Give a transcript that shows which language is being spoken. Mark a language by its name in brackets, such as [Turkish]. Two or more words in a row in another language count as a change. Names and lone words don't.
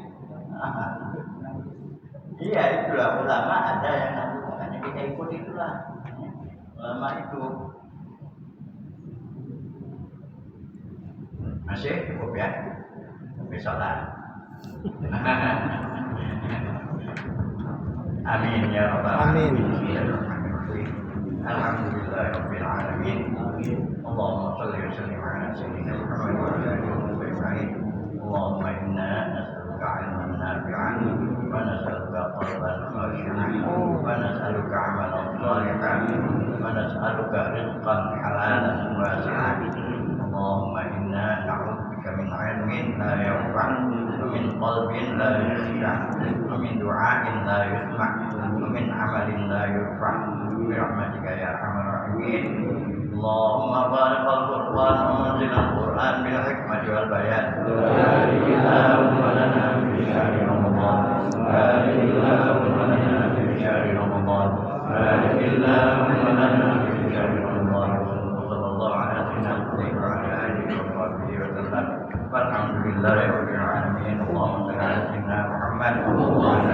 [Indonesian] Iya itulah ulama ada yang ngaku, makanya kita ikut itulah. Ulama itu. Masih cukup ya? [Arabic] Sampai sholat. آمين يا رب العالمين. Alhamdulillahirabbil alamin. اللهم صل وسلم على سيدنا محمد وعلى آله وصحبه. اللهم إنا نسألك علما نافعا ونسألك قلبا خاشعا ونسألك عملا صالحا ونسألك رزقا حلالا واسعا. اللهم إنا نعوذ بك من علم لا ينفع ومن قلب لا يخشع ومن دعاء لا يسمع ومن عمل لا يرفع برحمتك يا أرحم الراحمين. اللهم بارك القرآن ومنزل القرآن بالحكمة والبيان. بارك اللهم لنا في شهر رمضان. بارك اللهم لنا في شهر رمضان. بارك اللهم لنا في شهر رمضان. صلى الله عليه وسلم. الحمد لله رب العالمين اللهم صل على سيدنا محمد.